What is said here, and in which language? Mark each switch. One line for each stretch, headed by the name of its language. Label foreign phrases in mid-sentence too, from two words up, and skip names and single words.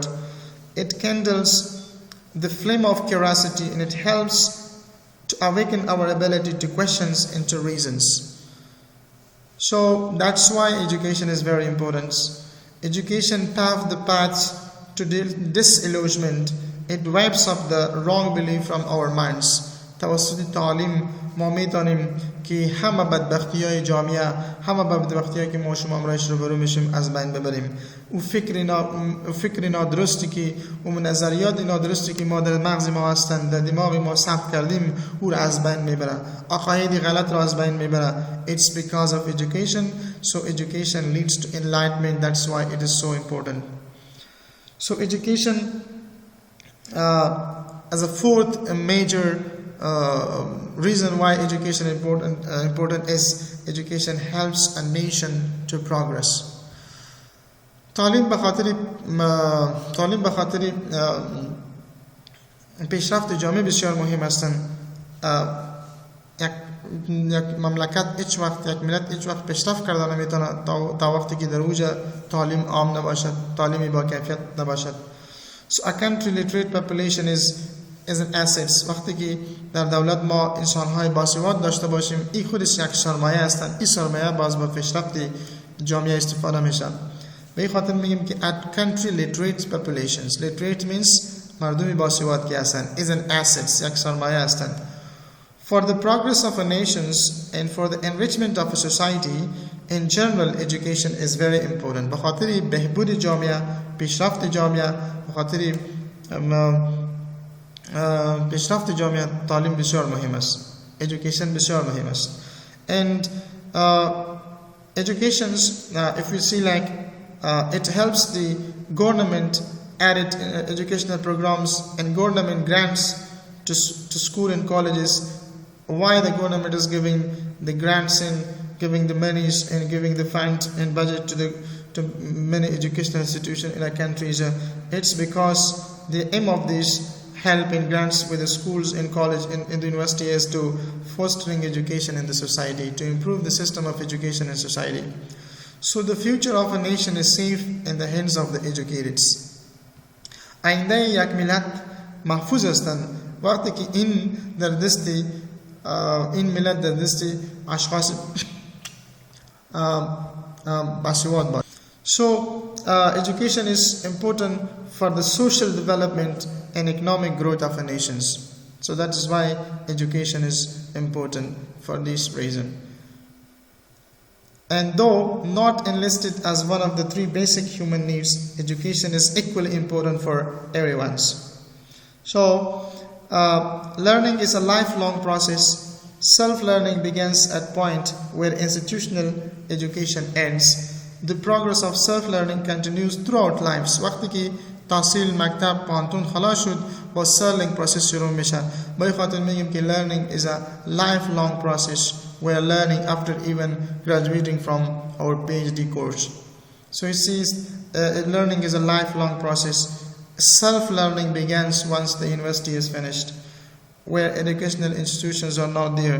English: It kindles the flame of curiosity, and it helps to awaken our ability to questions and to reasons. So that's why education is very important. Education paves the path to disillusionment. It wipes up the wrong belief from our minds.
Persian: توسط تعلیم ما می‌دانیم که همه بدبختی‌های جامعه، همه بدبختی‌هایی که ما شما امروز روبرو میشیم از بین ببریم. و فکر نادرستی که و نظریات نادرستی که ما در مغز ما هستند، در دماغ ما ثبت کردیم، او را از بین میبره. عقاید غلط را از بین میبره.
English: It's because of education. So education leads to enlightenment. That's why it is so important. So education as a fourth major reason why education is important is education helps a nation to progress.
Persian: تعلیم به خاطر پیشرفت جامعه بسیار مهم هستند. یک مملکت هیچ وقت، یک ملت هیچ وقت پیشرفت کرده نمیتونه تا وقتی که در اوج تعلیم عام نباشد، تعلیمی با کیفیت نباشد.
English: So a country literate population is an assets.
Persian: وقتی که در دولت ما انسان‌های باسواد داشته باشیم، این خودش یک سرمایه هستند. این سرمایه باز با پیشرفت جامعه استفاده میشه. به این خاطر میگیم که
English: a country literate populations. Literate means
Persian: مردمی باسواد که هستند.
English: is an assets.
Persian: یک سرمایه هستند.
English: For the progress of a nation and for the enrichment of a society in general, education is very important.
Persian: به خاطر بهبود جامعه، پیشرفت جامعه، به خاطر پیشرفت جامعه تعلیم بسیار مهم است. Education بسیار مهم است.
English: And educations, if we see like it helps the government added educational programs and government grants to school and colleges. Why the government is giving the grants and giving the monies and giving the fund and budget to to many educational institutions in our countries. It's because the aim of this help in grants with the schools in college in the university is to fostering education in the society, to improve the system of education in society. So the future of a nation is safe in the hands of the educated.
Persian: آینده یک ملت محفوظ هستند وقتی که این ملت در دست اشخاص باسواد باشد.
English: So education is important for the social development and economic growth of a nation. So that is why education is important for this reason. And though not enlisted as one of the three basic human needs, education is equally important for everyone. So learning is a lifelong process. Self-learning begins at point where institutional education ends. The progress of self-learning continues throughout lives.
Persian: وقتی که تحصیل مکتب پانتون خلاص شد با
English: self-learning process
Persian: شروع میشه. به خاطر میگیم که
English: learning is a lifelong process. We are learning after even graduating from our PhD course. So it says learning is a lifelong process. Self-learning begins once the university is finished, where educational institutions are not there.